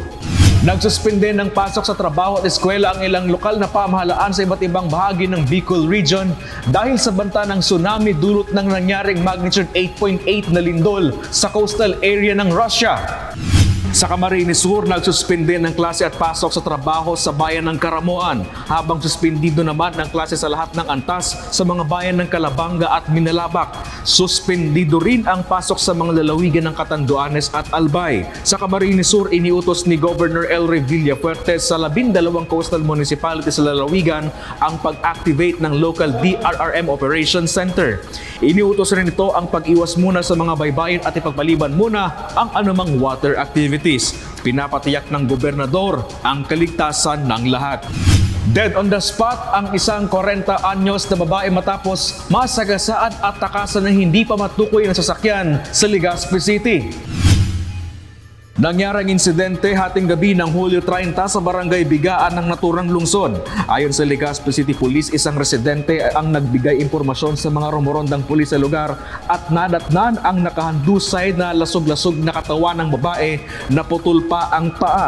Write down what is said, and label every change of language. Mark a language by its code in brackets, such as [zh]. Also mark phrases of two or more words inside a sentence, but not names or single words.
[tl] Nagsuspende ng pasok sa trabaho at eskwela ang ilang lokal na pamahalaan sa iba't ibang bahagi ng Bicol Region dahil sa banta ng tsunami dulot ng nangyaring magnitude 8.8 na lindol sa [en] coastal area [tl] ng Russia. Sa Camarines Sur, nagsuspende ng klase at pasok sa trabaho sa bayan ng Caramoan, habang suspendido naman ng klase sa lahat ng antas sa mga bayan ng Calabanga at Minalabak. Suspendido rin ang pasok sa mga lalawigan ng Catanduanes at Albay. Sa Camarines Sur, iniutos ni Governor Elry Villafuerte sa 12 [en] coastal municipalities [tl] sa lalawigan ang pag-activate ng local DRRM Operations Center. Iniutos rin ito ang pag-iwas muna sa mga baybayin at ipagpaliban muna ang anumang [en] water activities. [tl] Pinapatiyak ng gobernador ang kaligtasan ng lahat. [en] Dead on the spot [tl] ang isang 40 anyos na babae matapos masagasaan at takasan ng hindi pa matukoy na sasakyan sa Legazpi City. Nangyarang insidente hating gabi ng Hulyo 30 sa Barangay Bigaan ng naturang lungsod. Ayon sa Legazpi City Police, isang residente ang nagbigay impormasyon sa mga rumorondang pulis sa lugar at nadatnan ang nakahandusay na lasog-lasog na katawan ng babae na putol pa ang paa.